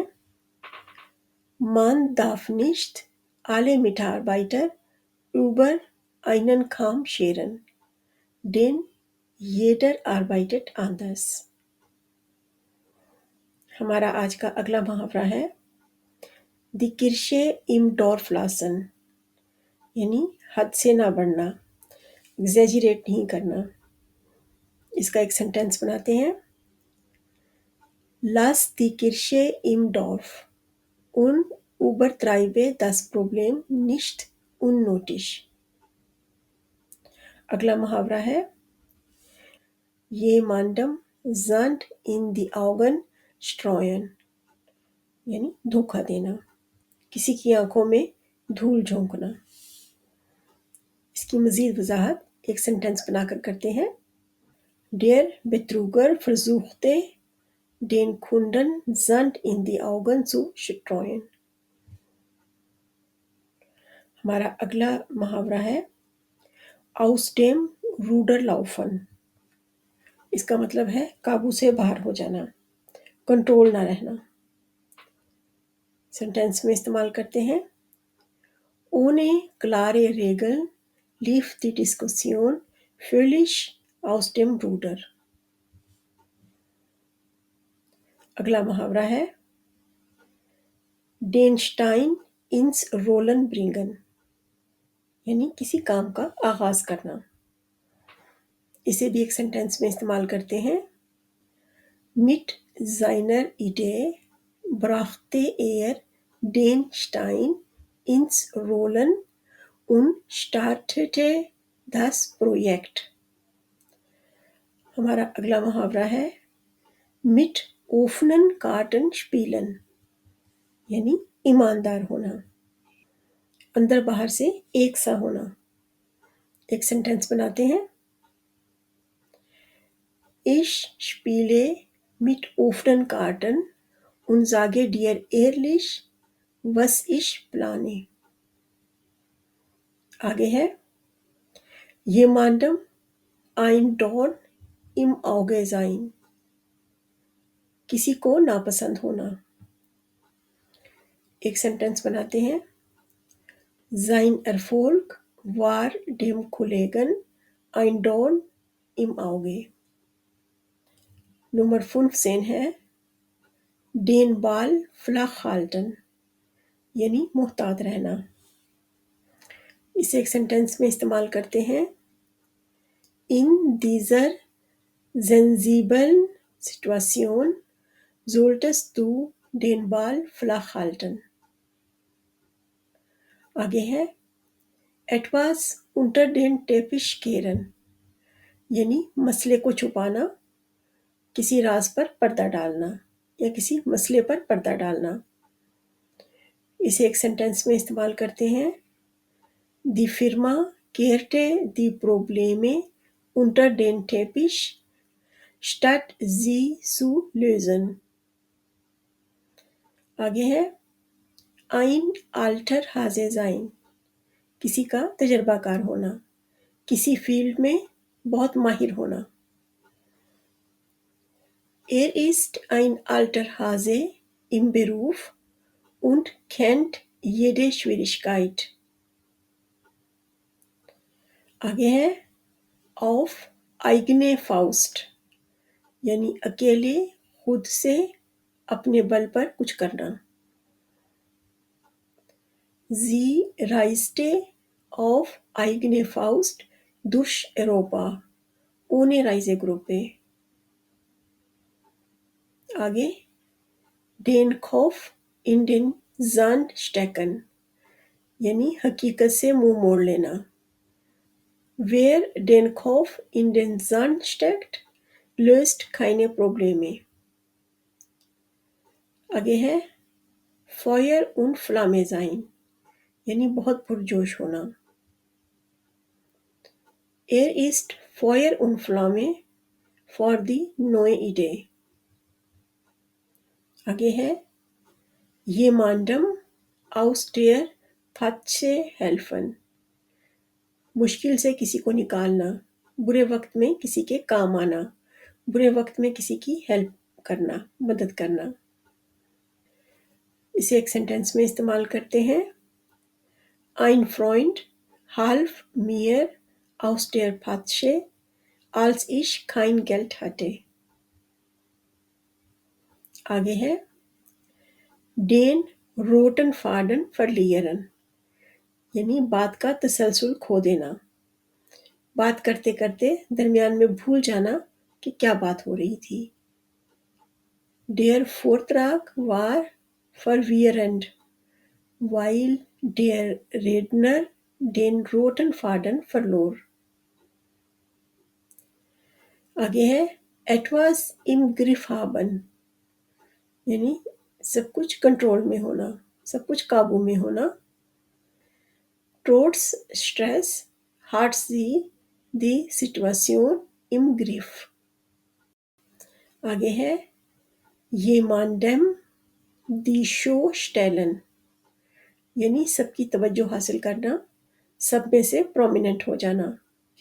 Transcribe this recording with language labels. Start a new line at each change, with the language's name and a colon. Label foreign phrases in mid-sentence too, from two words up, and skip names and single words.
German: Man darf nicht alle Mitarbeiter über einen Kamm scheren, denn jeder arbeitet anders।
Urdu: ہمارا آج کا اگلا محاورہ ہے
German: die Kirche im Dorf lassen,
Urdu: یعنی حد سے نہ بڑھنا، ایگزیجریٹ نہیں کرنا. اس کا ایک سینٹینس بناتے ہیں.
German: Lass die Kirche im Dorf und übertreibe das Problem nicht unnötig।
Urdu: اگلا محاورہ ہے
German: jemandem Sand in die Augen streuen,
Urdu: یعنی دھوکا دینا، کسی کی آنکھوں میں دھول جھونکنا. اس کی مزید وضاحت ایک سینٹینس بنا کر کرتے ہیں.
German: Der Betrüger versuchte den Kunden Sand in die Augen zu streuen।
Urdu: ہمارا اگلا محاورہ ہے
German: aus dem Ruder laufen.
Urdu: اس کا مطلب ہے قابو سے باہر ہو جانا، کنٹرول نہ رہنا. سینٹینس میں استعمال کرتے ہیں
German: Ohne klare Regeln lief die Diskussion völlig aus dem Ruder।
Urdu: اگلا محاورہ ہے
German: Den Stein ins Rollen bringen,
Urdu: یعنی کسی کام کا آغاز کرنا. اسے بھی ایک سینٹینس میں استعمال کرتے ہیں
German: Mit seiner Idee brachte er den Stein ins Rollen und startete das Projekt।
Urdu: ہمارا اگلا محاورہ ہے
German: Mit offenen Karten spielen,
Urdu: یعنی ایماندار ہونا، اندر باہر سے ایک سا ہونا. ایک سینٹینس بناتے ہیں
German: Ich spiele mit offenen Karten und sage dir ehrlich, was ich plane।
Urdu: آگے ہے
German: jemandem ein Dorn im Auge sein,
Urdu: کسی کو ناپسند ہونا. ایک سینٹینس بناتے ہیں
German: Sein Erfolg war dem Kollegen ein Dorn im Auge।
Urdu: نمبر 15 ہے
German: Den Ball flach halten,
Urdu: یعنی محتاط رہنا. اسے ایک سینٹینس میں استعمال کرتے ہیں
German: In dieser sensiblen Situation solltest du den Ball flach halten।
Urdu: آگے ہے
German: Etwas unter den Teppich kehren,
Urdu: یعنی مسئلے کو چھپانا، کسی راز پر پردہ ڈالنا یا کسی مسئلے پر پردہ ڈالنا. اسے ایک سینٹینس میں استعمال کرتے ہیں
German: Die Firma kehrte die Probleme unter den Teppich, statt sie zu lösen।
Urdu: آگے ہے
German: Ein alter Hase sein,
Urdu: کسی کا تجربہ کار ہونا، کسی فیلڈ میں بہت ماہر ہونا.
German: Er ist ein alter Hase im Beruf und kennt jede Schwierigkeit।
Urdu: آگے ہے
German: auf eigene Faust,
Urdu: یعنی اکیلے خود سے اپنے بل پر کچھ کرنا.
German: Sie reiste auf eigene Faust durch Europa ohne Reisegruppe। आगे Den Kopf in den Sand stecken,
Urdu: یعنی حقیقت سے منہ موڑ لینا.
German: Wer den Kopf in den Sand steckt, löst keine Probleme।
Urdu: آگے ہے
German: Feuer und Flamme sein,
Urdu: یعنی بہت پرجوش ہونا.
German: Er ist Feuer und Flamme
English: for the
German: neue Idee।
Urdu: آگے ہے
German: jemandem aus der Patsche helfen,
Urdu: مشکل سے کسی کو نکالنا، برے وقت میں کسی کے کام آنا، برے وقت میں کسی کی ہیلپ کرنا، مدد کرنا. اسے ایک سینٹینس میں استعمال کرتے ہیں
German: Ein Freund half mir aus der Patsche, als ich kein Geld hatte।
Urdu: آگے ہے
German: Den roten Faden verlieren,
Urdu: یعنی بات کا تسلسل کھو دینا، بات کرتے کرتے درمیان میں بھول جانا کہ کیا بات ہو رہی تھی.
German: Der Vortrag war verwirrend, weil der Redner den roten Faden verlor।
Urdu: آگے ہے
German: etwas im Griff haben,
Urdu: یعنی سب کچھ کنٹرول میں ہونا، سب کچھ قابو میں ہونا.
German: Trotz Stress hat sie die Situation im Griff।
Urdu: آگے ہے
German: jemandem die Show stellen,
Urdu: یعنی سب کی توجہ حاصل کرنا، سب میں سے پرومیننٹ ہو جانا.